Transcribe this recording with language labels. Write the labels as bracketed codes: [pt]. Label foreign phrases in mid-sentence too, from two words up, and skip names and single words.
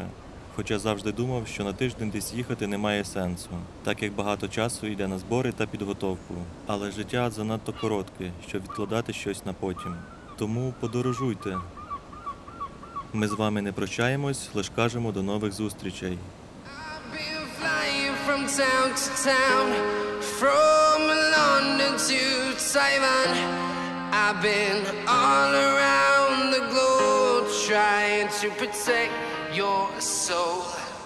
[uk] Хоча завжди думав, що на тиждень десь їхати немає сенсу, так як багато часу йде на збори та підготовку. Але життя занадто коротке, щоб відкладати щось на потім. Тому подорожуйте. Ми з вами не прощаємось, лише кажемо до нових зустрічей. [en] I've been flying from town to town, from London to Taiwan. I've been all around the globe, trying to protect your soul.